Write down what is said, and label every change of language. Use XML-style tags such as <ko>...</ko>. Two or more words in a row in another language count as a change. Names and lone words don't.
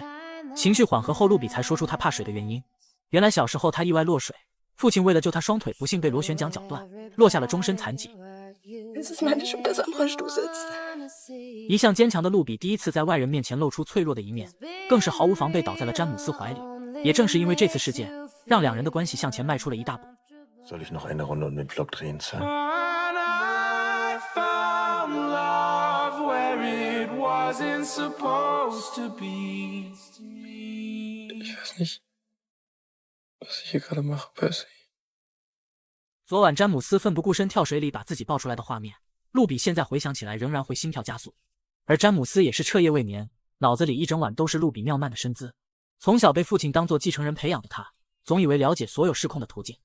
<zh>情绪缓和后，露比才说出他怕水的原因。原来小时候他意外落水，父亲为了救他双腿不幸被螺旋桨绞断，落下了终身残疾。一向坚强的露比第一次在外人面前露出脆弱的一面，更是毫无防备倒在了詹姆斯怀里。也正是因为这次事件，让两人的关系向前迈出了一大步。</zh> <de>Soll ich noch eine Runde um den Block drehen, Sir?</de> <en>I found love where it wasn't supposed to be.</en> <de>Ich weiß nicht, was ich hier gerade mache, Percy.</de> <zh>昨晚詹姆斯奋不顾身跳水里把自己抱出来的画面，露比现在回想起来仍然会心跳加速。而詹姆斯也是彻夜未眠，脑子里一整晚都是露比妙曼的身姿。从小被父亲当作继承人培养的他，总以为了解所有失控的途径。</zh>